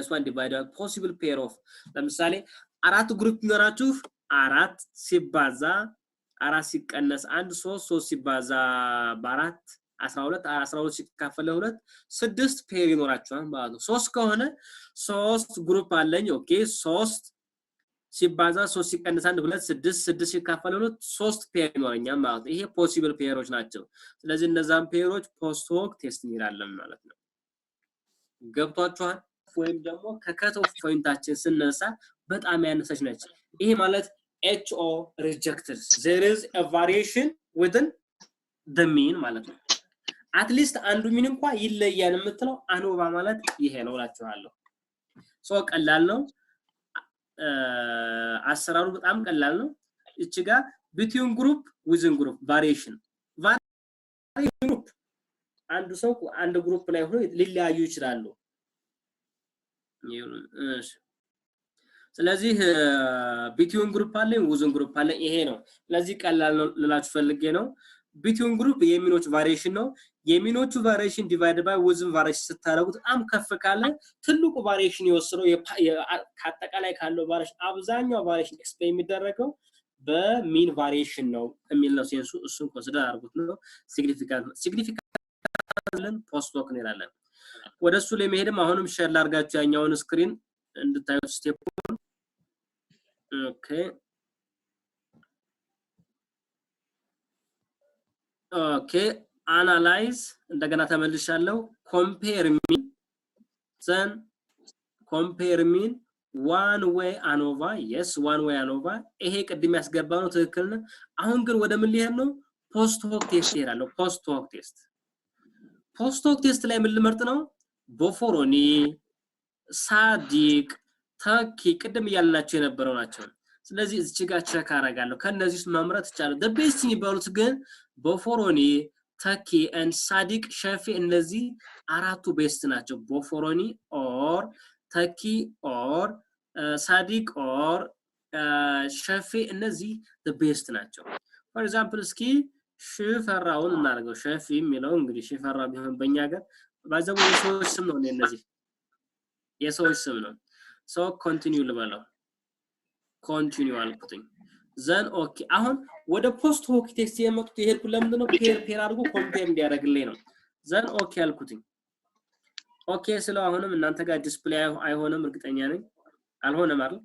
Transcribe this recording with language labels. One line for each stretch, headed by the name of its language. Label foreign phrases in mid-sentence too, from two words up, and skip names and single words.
Amharic: 1
English: divided by possible pair of
Amharic: ለምሳሌ አራት ግሩፕ ኖራችሁ አራት ሲባዛ አራት ሲቀነስ 1 3 ሲባዛ በአራት 12 ሲካፈል ለሁለት 6 ፔር ይኖራችኋል ማለት ነው 3 ከሆነ 3 ግሩፕ አለኝ ኦኬ 3 ሲባዛ 3 ሲቀነስ 1 2 6 ሲካፈል ለሁለት 3 ፔር ይኖረኛል ማለት ነው ይሄ
English: possible pairs
Amharic: ናቸው ስለዚህ እነዛን ፔሮች
English: post hoc test
Amharic: እንላለን ማለት ነው ገብቷችኋል ወይም ደግሞ ከከት ኦፍ ፖይንታችን ስነሳ በጣም ያነሰች ነች ይሄ ማለት
English: HO rejected there is a variation within the mean
Amharic: ማለት ነው
English: at least
Amharic: አንዱ ሚን እንኳን ይለያል የምትለው ANOVA ማለት ይሄ ነው እላችኋለሁ ሶ ቀላል ነው አሰራሩ በጣም ቀላል ነው እቺ ጋር
English: between group within group variation group
Amharic: አንዱ ሰው አንድ ግሩፕ ላይ ሆኖ ሊለያዩ ይችላሉ እሺ ስለዚህ
English: between group
Amharic: አለ
English: within group
Amharic: አለ ይሄ ነው ስለዚህ ቀላል ነው ልላችሁ ፈልጌ ነው
English: between group
Amharic: የሚኖች variation ነው የሚኖቹ
English: variation divided by within variation
Amharic: ስታረጉት በጣም ከፍ ካለ ትልቁ variation ይወስነው ካጠቃላይ ካለው variation አብዛኛው variation ኤክስፕሌን የሚደረገው በሚን variation ነው የሚል ነው ሴንሱ እሱን ኮንሲደር አድርጉት ነው
English: significant post hoc
Amharic: እንላለን ወደሱ ለመሄድም አሁንም ሼር ላርጋችሁ ያኛውን ስክሪን እንድታዩት ስቴፑን ኦኬ analyze እንደገና ተመልሻለሁ compare
English: mean one way ANOVA yes one way ANOVA
Amharic: ይሄ ቅድም ያስገባው ነው ትክክል ነው አሁን ግን ወደ ምን ሊሄድ ነው
English: post hoc test
Amharic: ይላል
English: post hoc test
Amharic: ላይ ምን ልመርጥ ነው ቦፎሮኒ ሳዲቅ ታኪ ቅድም ያላችሁ የነበረው ናቸው ስለዚህ እዚህ ጋር ቼክ አረጋለሁ ከነዚህ መምረጥ ይቻላል
English: the best
Amharic: የሚባሉት ግን ቦፎሮኒ Taki and Sadiq Shafi እነዚህ አራቱ ቤስት ናቸው ቦፎሮኒ or Taki or Sadiq or Shafi እነዚህ
English: the best
Amharic: ናቸው
English: for example
Amharic: እስኪ ሽፈራውን እናርገው ሸፊ የሚለው እንግዲህ ሽፈራ ቢሆን በእኛ ሀገር ባዘው የሰዎች ስም ነው እነዚህ የሰዎች ስም ነው
English: so continue
Amharic: ልበለው continue አልኩትኝ
English: then okay
Amharic: አሁን ወደ
English: post hoc text
Amharic: የመጡት ይሄድ ለምንድን ነው ፔር አድርጎ ኮምፔር እንዲያደርግልኝ ነው
English: then okay
Amharic: አልኩትኝ okay ስለው አሁንም እናንተ ጋር ዲስፕሌይ አይሆንም እርግጠኛ ነኝ አልሆነም አይደል